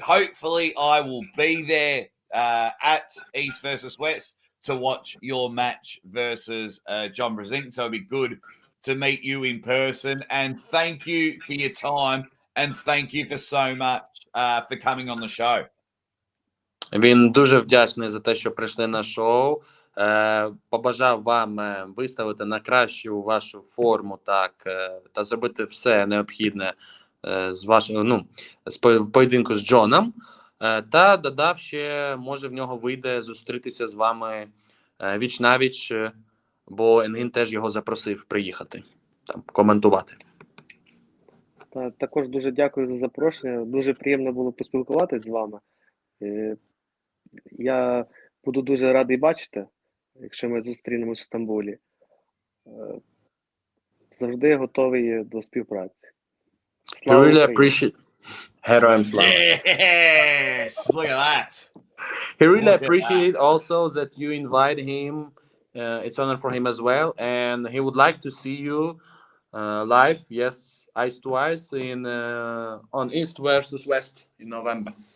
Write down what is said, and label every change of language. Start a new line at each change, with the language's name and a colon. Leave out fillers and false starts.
English: Hopefully I will be there at East versus West to watch your match versus John Brzenk. So it'll be good to meet you in person. And thank you for your time. And thank you for so much for coming on the show.
Ukrainian: Він дуже вдячний за те, що прийшли на шоу. Побажав вам виставити на кращу вашу форму, так, та зробити все необхідне з вашого, в поєдинку з Джоном. Та додав ще, може в нього вийде зустрітися з вами віч-навіч, бо Енгін теж його запросив приїхати, там, коментувати. Також дуже дякую за запрошення. Дуже приємно було поспілкуватися з вами. Я буду дуже радий бачити, якщо ми зустрінемось в Стамбулі. Завжди готовий до співпраці. Слава
English: Really
Ukrainian: Україні!
English: appreciate
Ukrainian: Героям слава.
English: Yes! Look at that. He really Look at appreciated also that you invite him. It's honor for him as well, and he would like to see you live, yes, eyes to eyes in on East versus West in November.